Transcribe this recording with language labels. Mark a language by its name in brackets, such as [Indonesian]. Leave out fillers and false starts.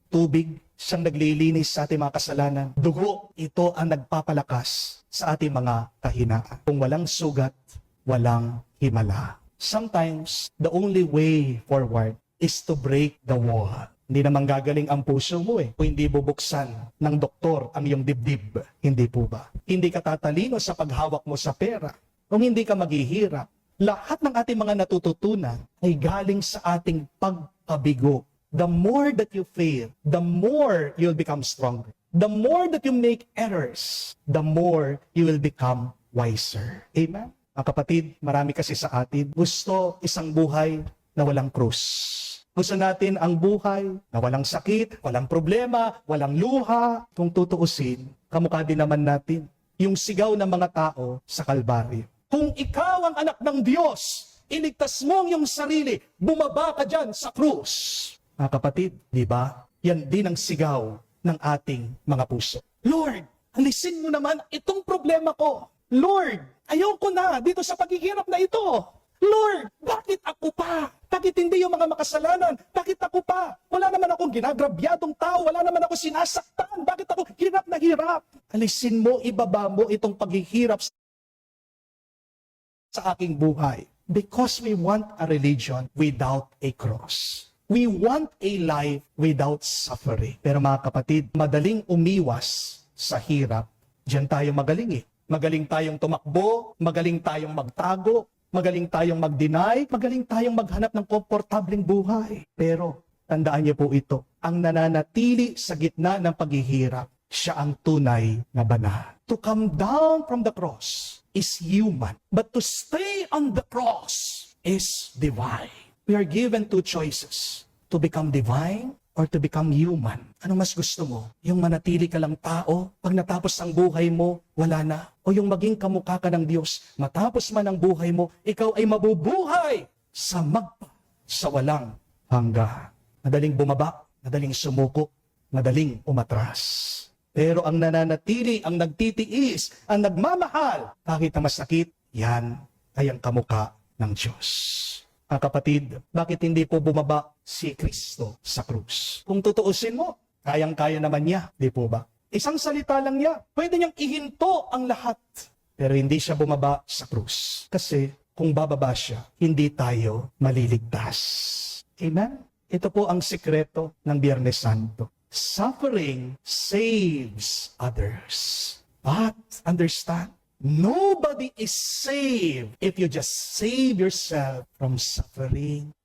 [Filipino] Tubig, siyang naglilinis sa ating mga kasalanan. Dugo, ito ang nagpapalakas sa ating mga kahinaan. Kung walang sugat, walang himala. [English] Sometimes, the only way forward is to break the wall. [Filipino] Hindi naman gagaling ang puso mo kung hindi bubuksan ng doktor ang iyong dibdib. Hindi po ba? Hindi ka tatalino sa paghawak mo sa pera. Kung hindi ka maghihirap, lahat ng ating mga natututunan ay galing sa ating pagpabigo. [English] The more that you fail, the more you'll become stronger. The more that you make errors, the more you will become wiser. Amen? [Filipino] Mga kapatid, marami kasi sa atin gusto isang buhay na walang krus. Gusto natin ang buhay na walang sakit, walang problema, walang luha. Kung tutuusin, kamukha din naman natin yung sigaw ng mga tao sa Kalbaryo. Kung ikaw ang anak ng Diyos, iligtas mo ang iyong sarili, bumaba ka dyan sa krus. Mga kapatid, di ba? Yan din ang sigaw ng ating mga puso. Lord, alisin mo naman itong problema ko. Lord, ayoko na dito sa paghihirap na ito. Lord, bakit ako pa? Bakit hindi yung mga makasalanan? Bakit ako pa? Wala naman akong ginagrabyadong tao. Wala naman ako sinasaktan. Bakit ako hirap na hirap? Alisin mo, ibaba mo itong paghihirap sa aking buhay. [English] Because we want a religion without a cross. We want a life without suffering. [Filipino] Pero mga kapatid, madaling umiwas sa hirap. Diyan tayo magaling Magaling tayong tumakbo, magaling tayong magtago, magaling tayong mag-deny, magaling tayong maghanap ng komportableng buhay. Pero tandaan niyo po ito, ang nananatili sa gitna ng paghihirap, siya ang tunay na banal. [English] To come down from the cross is human, but to stay on the cross is divine. We are given two choices, to become divine or to become human. [Filipino] Ano mas gusto mo? Yung manatili ka lang tao, pag natapos ang buhay mo, wala na. O yung maging kamukha ka ng Diyos, matapos man ang buhay mo, ikaw ay mabubuhay sa sa walang hanggan. Madaling bumaba, madaling sumuko, madaling umatras. Pero ang nananatili, ang nagtitiis, ang nagmamahal, kahit na masakit, yan ay ang kamukha ng Diyos. Mga kapatid, bakit hindi po bumaba si Kristo sa krus? Kung tutuusin mo, kayang-kaya naman niya, di po ba? Isang salita lang niya, pwede niyang ihinto ang lahat. Pero hindi siya bumaba sa krus. Kasi kung bababa siya, hindi tayo maliligtas. Amen? Ito po ang sikreto ng Biyernes Santo. [English] Suffering saves others. But understand, nobody is saved if you just save yourself from suffering.